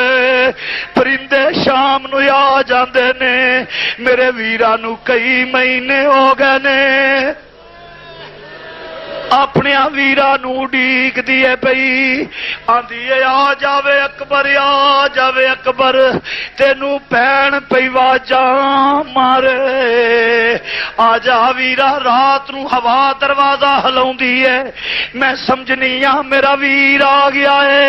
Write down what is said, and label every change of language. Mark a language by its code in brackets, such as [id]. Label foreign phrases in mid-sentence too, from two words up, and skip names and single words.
[pa] پرندے شام نو آ جاندے نے، میرے ویراں نو کئی مہینے ہو گئے نے، اپنے ویراں نو ڈیک دیے پئی، آندی آ جاوے اکبر آ جاوے اکبر تینوں پین پئی واجاں مارے، آ جا ویرا رات نو ہوا دروازہ ہلاؤندی ہے میں سمجھنی ہاں میرا ویر آ گیا ہے۔